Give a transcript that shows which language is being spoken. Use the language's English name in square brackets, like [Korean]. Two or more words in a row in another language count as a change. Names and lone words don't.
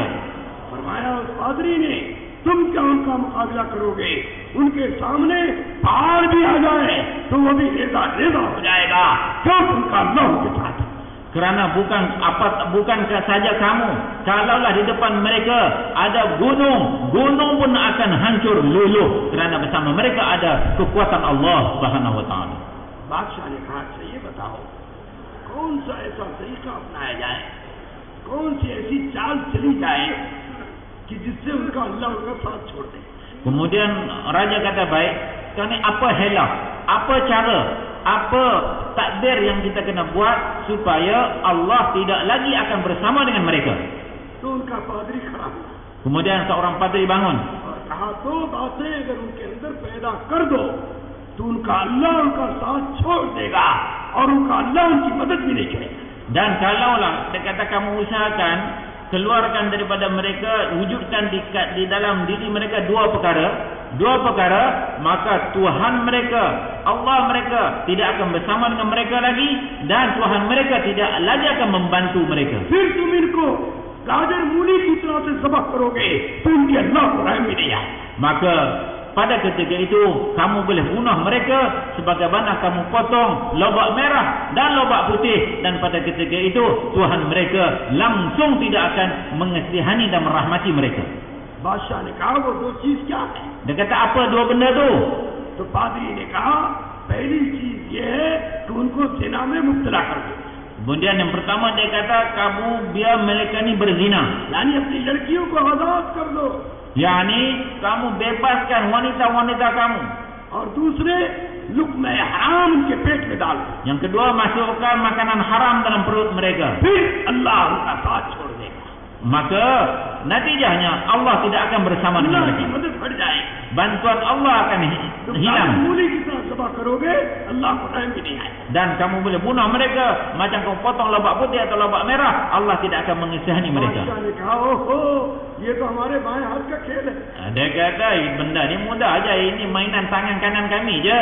[Urdu] فرمایا اس پادری نے، تم کیا ان کا مقابلہ کرو گے? ان کے سامنے پہاڑ بھی آ جائے تو وہ بھی ریزہ ریزہ ہو جائے گا، کیوں? ان کا اللہ ان کے ساتھ ہے. [Malay] Kerana bukankah saja kamu, kalaulah di depan mereka ada gunung, gunung pun akan hancur luluh, kerana bersama mereka ada kekuatan [Arabic] الله سبحانه وتعالى. [Urdu] بادشاہ نے کہا، اچھا یہ بتاؤ، کون سا ایسا طریقہ اپنایا جائے، کون سی ایسی چال چلی جائے کہ جس سے ان کا اللہ ان کا ساتھ چھوڑ دے. [Malay] Kemudian raja kata, baik, sekarang ni apa helah, apa cara, apa takdir yang kita kena buat supaya Allah tidak lagi akan bersama dengan mereka. [Urdu] تو ان کا پادری کھڑا ہوا [Malay] Kemudian seorang padri bangun [Urdu] اور کہا، دو باتیں اگر ان کے اندر پیدا کر دو تو ان کا اللہ ان کا ساتھ چھوڑ دے گا اور ان کا اللہ ان کی مدد بھی نہیں کرے گا. [Malay] dan kalaulah dia kata kamu usahakan keluarkan daripada mereka, wujudkan di dalam diri mereka dua perkara, maka Tuhan mereka, Allah mereka tidak akan bersama dengan mereka lagi, dan Tuhan mereka tidak lagi akan membantu mereka. [Urdu] پھر تم ان کو گاجر مولی کی طرح سے ذبح کرو گے تو ان کے اللہ کو رحم بھی نہیں آئے. [Malay] Maka pada ketika itu kamu boleh bunuh mereka sebagaimana kamu potong lobak merah dan lobak putih, dan pada ketika itu Tuhan mereka langsung tidak akan mengasihani dan merahmati mereka. [Urdu] بادشاہ نے کہا، وہ دو چیز کیا ہے? [Malay] Dia kata, apa dua benda tu? [Urdu] تو پادری نے کہا، پہلی چیز یہ ہے کہ ان کو زنا میں مبتلا کر دو. [Malay] Kemudian yang pertama dia kata, kamu biar mereka ni berzina, [Urdu] یعنی اپنی لڑکیوں کو آزاد کر دو, [Malay] yakni kamu bebaskan wanita-wanita kamu. [Urdu] اور دوسرے لقمہ حرام ان کے پیٹ میں ڈال دو. [Malay] Yang kedua, masukkan makanan haram dalam perut mereka. [Urdu] پھر اللہ ان کا ساتھ چھوڑ دے گا, [Malay] Maka natijahnya Allah tidak akan bersama dengan [Urdu] अल्लाह [Malay] mereka. [Urdu] کی مدد ہٹ جائے گی. [Malay] Bantuan Allah akan [Urdu] तो [Malay] hilang, [Urdu] مولی کی طرح ذبح کرو گے، اللہ کو رحم بھی نہیں آئے گا. [Malay] dan kamu boleh bunuh mereka macam kamu potong lobak putih atau lobak merah, Allah tidak akan mengasihani mereka. [Urdu] بادشاہ نے کہا، اوہو، یہ تو ہمارے بائیں ہاتھ کا کھیل ہے. [Malay] Dia kata, benda ni mudah aja, ini mainan tangan kanan kami je.